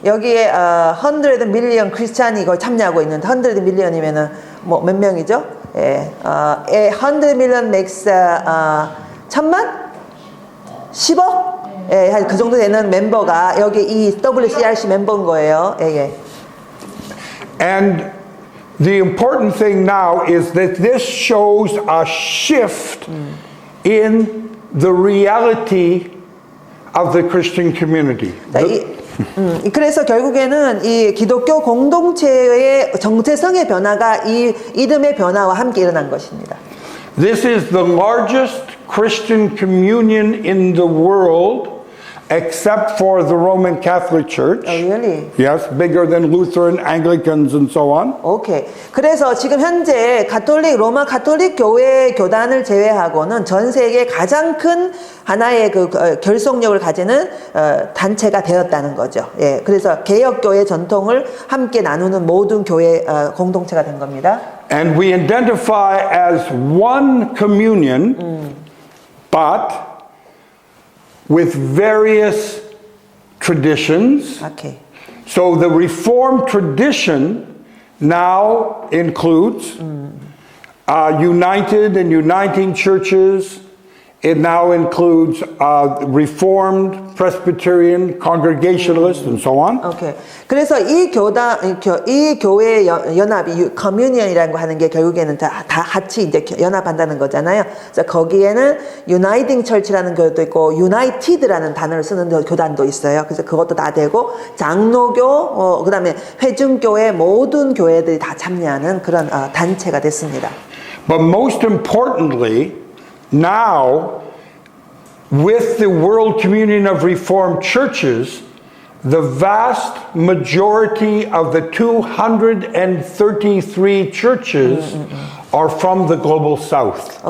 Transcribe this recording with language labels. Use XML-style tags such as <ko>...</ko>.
<ko>여기에</ko> <en>100 million</en> <ko>크리스찬이 이걸 참여하고 있는데 100 million이면은 뭐 몇 명이죠?</ko> <en>100 million makes</en> <ko>1000만? 10억? 그 정도 되는 멤버가 여기 이 WCRC 멤버인 거예요.</ko> <en>And the important thing now is that this shows a shift in the reality of the Christian community.</en> <ko>그래서 결국에는 이 기독교 공동체의 정체성의 변화가 이 이름의 변화와 함께 일어난 것입니다.</ko> <en>This is the largest Christian communion in the world, except for the Roman Catholic Church. Oh, really? Yes, bigger than Lutheran, Anglicans, and so on.</en> <ko>오케이. 그래서 지금 현재 로마 가톨릭 교회 교단을 제외하고는 전 세계 가장 큰 하나의 그 결속력을 가지는 단체가 되었다는 거죠. 그래서 개혁교회 전통을 함께 나누는 모든 교회 공동체가 된 겁니다.</ko> <en>And we identify as one communion, but with various traditions. Okay. So the Reformed tradition now includes united and uniting churches It now includes Reformed, Presbyterian, Congregationalist, and so on.</en> <ko>오케이. 그래서 이 교회 연합이 커뮤니언이라는 거 하는 게 결국에는 다 같이 이제 연합한다는 거잖아요. 그래서 거기에는 유나이팅 철치라는 교회도 있고 유나이티드라는 단어를 쓰는 교단도 있어요. 그래서 그것도 다 되고 장로교, 그다음에 회중교회 모든 교회들이 다 참여하는 그런 단체가 됐습니다.</ko> <en>But most importantly, now, with the World Communion of Reformed Churches, the vast majority of the 233 churches are from the global south.</en>